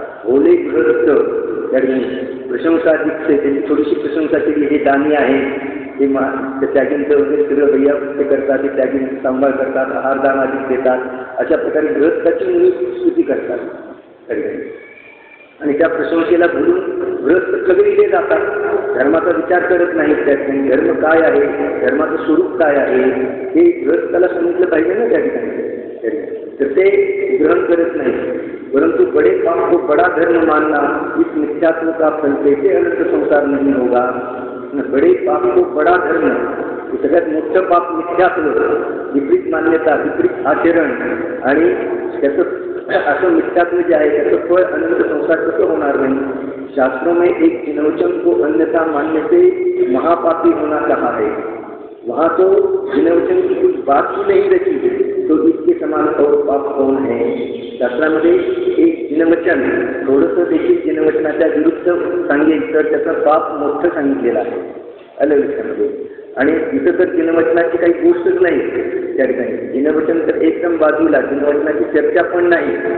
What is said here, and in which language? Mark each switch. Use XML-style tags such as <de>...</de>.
<mr>भोले गृहस्थ त्या ठिकाणी प्रशंसा दिसते, त्यांची थोडीशी प्रशंसा केली, हे दानी आहे, हे त्यागींचं वगैरे सगळं भैया ते करतात, ते त्यागींचं सांभाळ करतात, आहारदान आधी देतात. अशा प्रकारे गृहस्थाची मुनी स्तुती करतात. आणि त्या प्रशंसेला भुलून गृहस्थ चगळीले जातात, धर्माचा विचार करत नाहीत. त्या ठिकाणी धर्म काय आहे, धर्माचं स्वरूप काय आहे हे गृहस्थाला सांगितलं पाहिजे ना त्या ठिकाणी. तर ते ग्रहण करत नाही.</mr> <hi>परंतु बड़े पाप को बड़ा धर्म मानना इस मिथ्यात्व का फल कैसे अनंत संसार नहीं होगा. बड़े पाप को बड़ा धर्म,</hi> <mr>सगळ्यात मोठं पाप मिथ्यात्व, विपरीत मान्यता, विपरीत आचरण आणि त्याचं असं मिथ्यात्व जे आहे त्याचं फळ अनंत संसार कसं होणार नाही.</mr> <hi>शास्त्रों में एक जिनवचन को अन्यथा मानने से महापापी होना कहा है. वहाँ तो जिनवचन की कुछ बात ही नहीं रची तो इसके समान और पाप कौन है.</hi> <mr>शास्त्रामध्ये एक जिनवचन थोडंसं देखील जिनवचनाच्या विरुद्ध सांगेल तर त्याचं पाप मोठं सांगितलेलं आहे अलविषयामध्ये. आणि इथं तर जिनवचनाची काही गोष्टच नाही त्या ठिकाणी. जिनवचन तर एकदम बाजूला, जिनवचनाची चर्चा पण नाही.</mr>